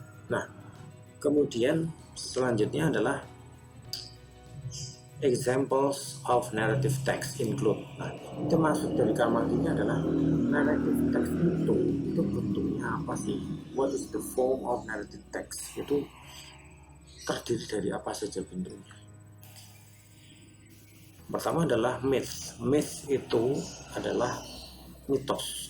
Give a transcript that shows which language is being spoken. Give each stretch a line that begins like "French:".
English: Nah, kemudian selanjutnya adalah examples of narrative text include.
Indonesian: Nah, itu maksud dari kalimat ini adalah narrative text itu bentuknya apa sih?
English: What is the form of narrative text?
Indonesian: Itu terdiri dari apa saja bentuknya? Pertama adalah myth. Myth itu adalah mitos.